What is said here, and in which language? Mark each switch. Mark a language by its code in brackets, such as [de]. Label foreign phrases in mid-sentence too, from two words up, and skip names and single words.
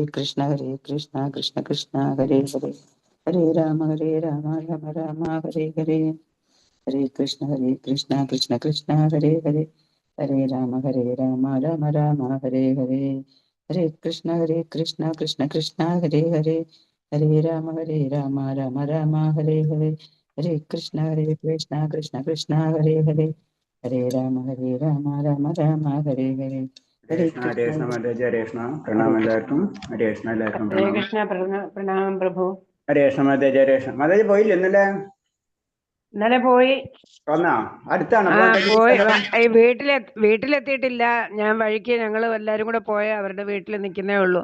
[sa] कृष्ण कृष्ण कृष्ण हरे हरे, हरे राम राम राम हरे हरे, हरे कृष्ण कृष्ण कृष्ण हरे हरे, हरे राम राम राम हरे हरे, हरे कृष्ण कृष्ण कृष्ण हरे हरे, हरे राम राम राम हरे हरे, हरे कृष्ण कृष्ण कृष्ण हरे हरे, हरे राम राम राम हरे हरे, हरे हरे कृष्ण कृष्ण माताजी, हरे कृष्ण [ml] പ്രണാമം എല്ലാവർക്കും. ഹരേ കൃഷ്ണ എല്ലാവർക്കും ഹരേ പ്രണാമം. കൃഷ്ണ. പ്രണാമം പ്രഭു. ഹരേ കൃഷ്ണ മാതാജി, ഹരേ കൃഷ്ണ മാതാജി. പോയില്ല ഇന്നലെ? ഇന്നലെ പോയി. വന്നാ? അടുത്താണോ പോയി. വീട്ടിലെത്തിയിട്ടില്ല. ഞാൻ വഴിക്ക് ഞങ്ങൾ എല്ലാരും കൂടെ പോയ അവരുടെ വീട്ടിൽ നിൽക്കുന്നേ ഉള്ളൂ.